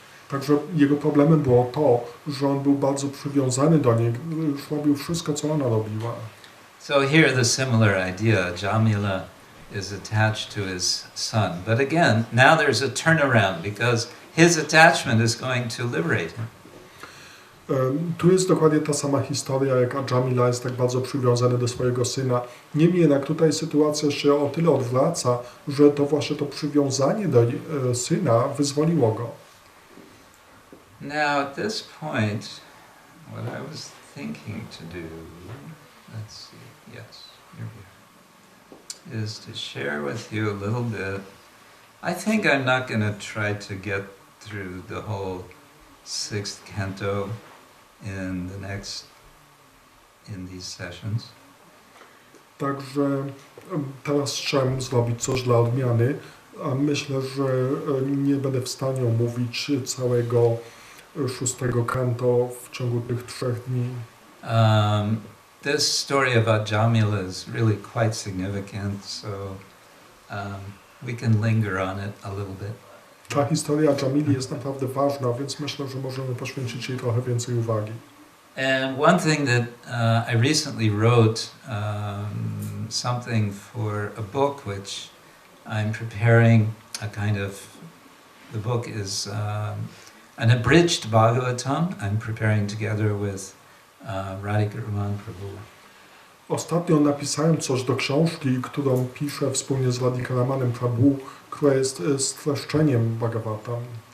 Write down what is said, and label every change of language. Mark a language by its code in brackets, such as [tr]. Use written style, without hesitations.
[pl] Także jego problemem było to, że on był bardzo przywiązany do niej, już robił wszystko, co ona robiła. [en] So here the similar idea, Jamila is attached to his son. But again, now there's a turnaround because his attachment is going to liberate him. [pl] Tu jest dokładnie ta sama historia, jak Jamila jest tak bardzo przywiązany do swojego syna. Niemniej jednak tutaj sytuacja się o tyle odwraca, że to właśnie to przywiązanie do syna wyzwoliło go. [en] Now at this point, what I was thinking to do, let's see, yes, you're here, is to share with you a little bit. I think I'm not going to try to get through the whole 6th canto in these sessions. [pl] Także teraz chciałem zrobić coś dla odmiany, a myślę, że nie będę w stanie omówić całego 6. canto w ciągu tych 3 dni. [en] This story about Jamila is really quite significant, so we can linger on it a little bit. [pl] Ta historia Jamili jest naprawdę ważna, więc myślę, że możemy poświęcić jej trochę więcej uwagi. [en] And one thing that I recently wrote something for a book which I'm preparing, a kind of, the book is an abridged Bhagavatam I'm preparing together with Radhika Raman Prabhu. [pl] Ostatnio napisałem coś do książki, którą piszę wspólnie z Radhika Ramanem Prabhu, która jest streszczeniem Bhagavatam.